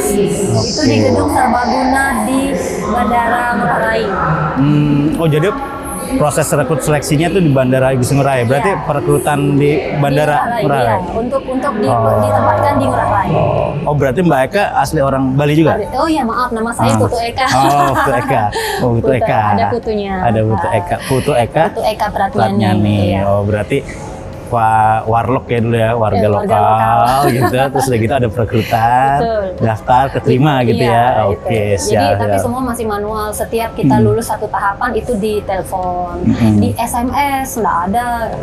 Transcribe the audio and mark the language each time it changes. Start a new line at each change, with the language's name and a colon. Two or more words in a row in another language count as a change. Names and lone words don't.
Indonesian: Itu di gedung Serbaguna di Bandara Ngurah Rai. Oh jadi proses rekrut seleksinya tuh di Bandara Igusti Ngurah Rai. Berarti perekrutan di Bandara Ngurah Rai. Untuk ditempatkan di Ngurah Rai. Oh berarti Mbak Eka asli orang Bali juga? Oh iya maaf, nama saya Putu Eka. Oh Putu Eka. Oh Putu Eka. Ada putunya. Ada Putu Eka. Putu Eka Pratnyani. Iya. Oh berarti warlock ya dulu ya, warga lokal gitu. Terus udah gitu ada perekrutan, daftar, keterima gitu ya. Oke, siap. Jadi tapi semua masih manual. Setiap kita lulus satu tahapan itu di telepon, di SMS nggak ada.